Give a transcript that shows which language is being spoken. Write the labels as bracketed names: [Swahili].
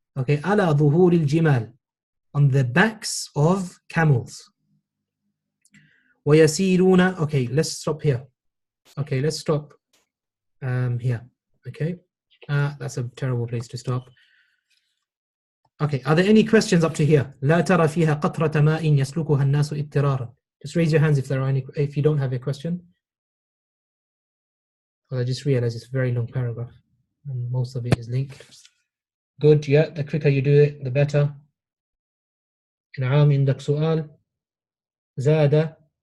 [English] Okay, [Arabic] على ظهور الجمال, [English] on the backs of camels. [Arabic] ويسيرون. [English] Okay, let's stop here. Okay, let's stop here. Okay, that's a terrible place to stop. Okay, are there any questions up to here? [Arabic] لا ترى فيها قطرة ماء يسلكها الناس اضطرارا. [English] Just raise your hands if there are any. If you don't have a question. Well, I just realized it's a very long paragraph, and most of it is linked. Good. Yeah, the quicker you do it, the better. [Arabic] نعم, عندك سؤال. زاد.